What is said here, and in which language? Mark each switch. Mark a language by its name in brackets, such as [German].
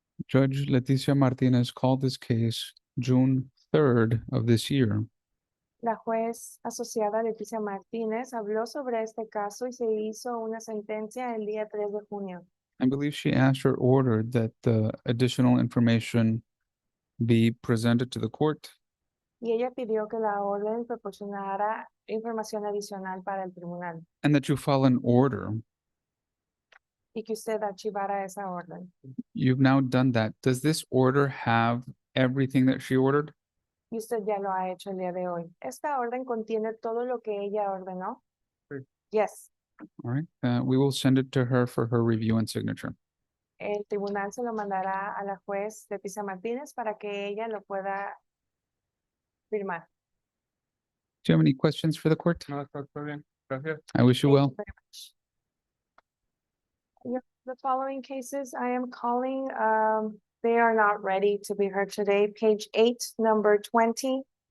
[English] Judge Leticia Martinez called this case June 3rd of this year. [Spanish] La juez asociada Leticia Martínez habló sobre este caso y se hizo una sentencia el día 3 de junio. [English] I believe she asked or ordered that additional information be presented to the court. [Spanish] Y ella pidió que la orden proporcionara información adicional para el tribunal [English] And that you file an order. [Spanish] y que usted archivara esa orden. [English] You've now done that. Does this order have everything that she ordered? [Spanish] Y usted ya lo ha hecho el día de hoy. ¿Esta orden contiene todo lo que ella ordenó? Sí. [English] Yes. All right. We will send it to her for her review and signature. [Spanish] El tribunal se lo mandará a la juez Leticia Martínez para que ella lo pueda firmar. [English] Do you have any questions for the court? [Spanish] No, está bien. Gracias. [English] I wish you Thank well. you very much. The following cases I am calling, they are not ready to be heard today. Page 8, number 20.